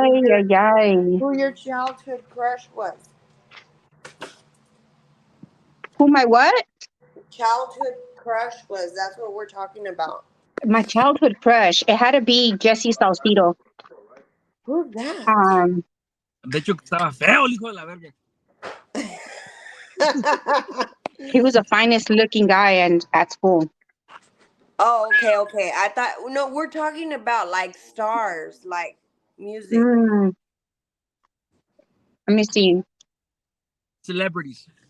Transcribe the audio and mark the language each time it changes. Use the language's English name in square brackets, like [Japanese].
[English] Ay, ay, ay. who your childhood crush was. Who my what? Childhood crush was. That's what we're talking about. My childhood crush. It had to be Jesse Salcido. Who's that? [Spanish] De hecho, que estaba feo el hijo de la verga. [English] He was the finest looking guy and at school. Oh, okay. I thought no, we're talking about like stars, like music. Let me see. Celebrities.